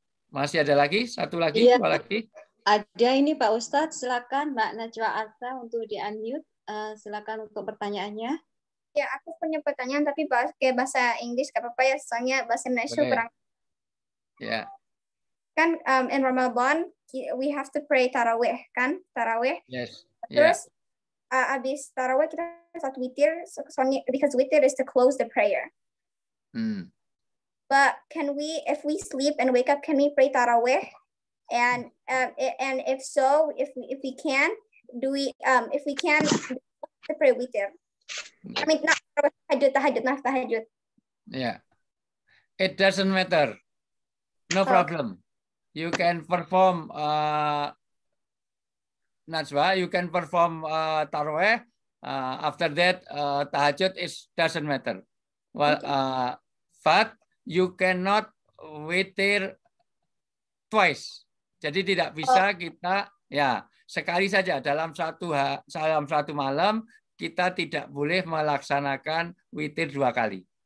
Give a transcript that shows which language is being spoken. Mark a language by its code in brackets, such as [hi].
[id] Masih ada lagi? Satu lagi? Iya. Dua lagi? Ada ini Pak Ustadz. Silakan Mbak Najwa Arta untuk di-unmute. Silakan untuk pertanyaannya. Ya, aku punya pertanyaan tapi kayak bahasa Inggris gak apa-apa ya, soalnya bahasa Indonesia kurang. Ya. Kan [en] in Ramadan we have to pray tarawih [id] kan, [en] tarawih. Yes. [id] Terus abis tarawih kita saat witir, soalnya [en] because witir is to close the prayer. But can we, if we sleep and wake up, can we pray tarawih? And if so, if we can, do we if we can pray witir? I mean, not tahajud. [id] Ya. [en] It doesn't matter. No problem. You can perform Najwa, you can perform taraweh. After that, tahajud doesn't matter. Well, but you cannot witir twice. [id] Jadi tidak bisa kita ya sekali saja dalam satu malam kita tidak boleh melaksanakan witir 2 kali.